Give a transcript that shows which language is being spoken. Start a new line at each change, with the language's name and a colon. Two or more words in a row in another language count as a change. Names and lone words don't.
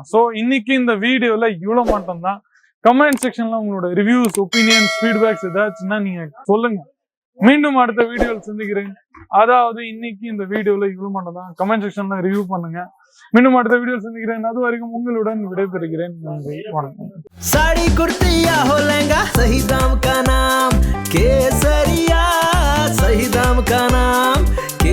Tamil: சோ இன்னைக்கு இந்த வீடியோல இவ்வளவு மட்டும் தான்.
English: comment section
Tamil: உங்களோட
English: reviews, opinions, feedbacks
Tamil: ஏதாச்சுன்னா நீங்க சொல்லுங்க. மீண்டும் அடுத்த வீடியோவில் சந்திக்கிறேன். அதாவது இன்னைக்கு இந்த வீடியோல இவ்வளவு மட்டும் தான்.
English: comment section review
Tamil: பண்ணுங்க. மீண்டும் அடுத்த வீடியோ சந்திக்கிறேன். அது வரைக்கும் உங்களுடன் விடைபெறுகிறேன். நன்றி, வணக்கம்.
Hindi: साड़ी कुर्तिया हो लहंगा सही दाम का नाम, केसरिया सही दाम का नाम.